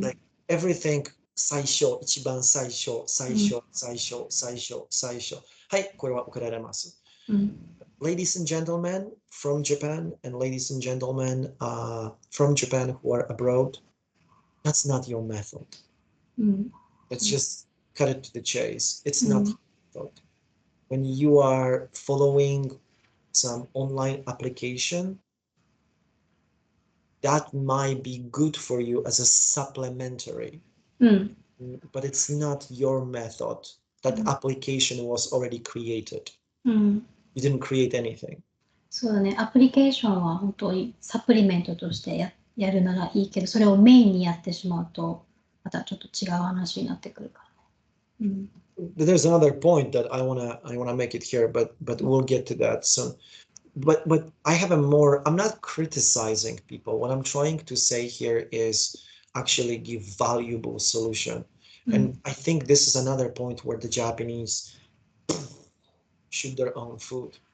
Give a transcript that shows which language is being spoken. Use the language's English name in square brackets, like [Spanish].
[English] Like everything [Japanese] 最初、一番最初、最初、最初、最初、最初。はい、これは受けられます。うん [English] Ladies and gentlemen from Japan and ladies and gentlemen from Japan who are abroad, that's not your method. うん Let's just cut it to the chase. It's Mm. not your method. When you are following some online application, that might be good for you as a supplementary, うん but it's not your method. That application was already created. うん You didn't create anything. [Japanese] そうだね、アプリケーションは本当にサプリメントとしてやるならいいけど、それをメインにやってしまうと、またちょっと違う話になってくるからね。 [English] There's another point that I wanna make it here, but we'll get to that soon. But I have a more, I'm not criticizing people. What I'm trying to say here is actually give valuable solution. And I think this is another point where the Japanese shoot their own food.